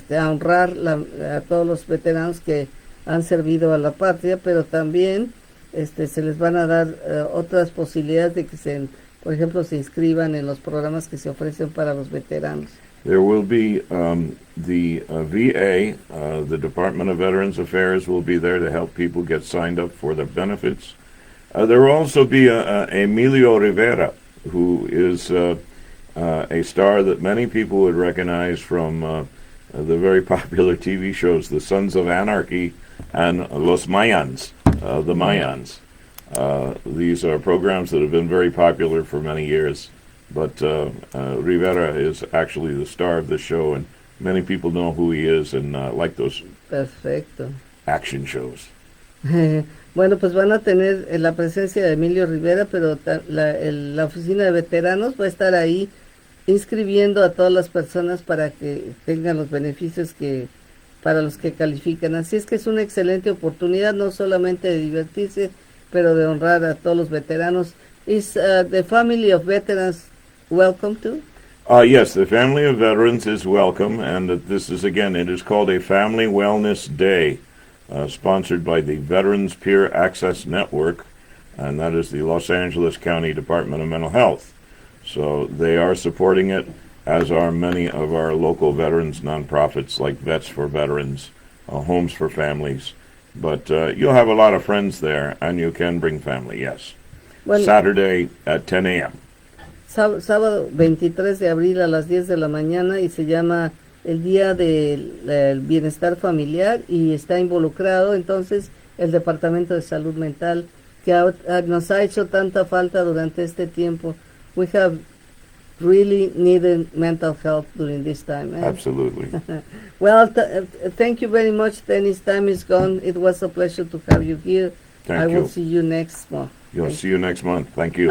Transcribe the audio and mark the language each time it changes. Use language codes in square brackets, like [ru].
[es] honrar a todos los veteranos que han servido a la patria, pero también se les van a dar otras posibilidades de que por ejemplo, se inscriban en los programas que se ofrecen para los veteranos. [en] There will be the VA, the Department of Veterans Affairs, will be there to help people get signed up for their benefits. There will also be Emilio Rivera, who is a star that many people would recognize from the very popular TV shows, The Sons of Anarchy and Los Mayans, the Mayans. These are programs that have been very popular for many years. But Rivera is actually the star of the show, and many people know who he is and like those action shows. [es] Bueno, pues van a tener la presencia de Emilio Rivera, pero la oficina de veteranos va a estar ahí inscribiendo a todas las personas para que tengan los beneficios para los que califican. Así es que es una excelente oportunidad, no solamente de divertirse, pero de honrar a todos los veteranos. [en] Is the family of veterans welcome to? Yes, the family of veterans is welcome, and this is, again, it is called a Family Wellness Day, sponsored by the Veterans Peer Access Network, and that is the Los Angeles County Department of Mental Health. So they are supporting it, as are many of our local veterans nonprofits like Vets for Veterans, Homes for Families. But you'll have a lot of friends there, and you can bring family, yes. [es] Bueno, [en] Saturday at 10 a.m. [es] sábado 23 de abril a las 10 de la mañana y se llama el Día del Bienestar Familiar y está involucrado entonces el Departamento de Salud Mental que nos ha hecho tanta falta durante este tiempo. [en] We have really needed mental health during this time. Absolutely. Well, thank you very much, Dennis. Time is gone. It was a pleasure to have you here. Thank I you. will see you next month. You'll see you next month. Thank you.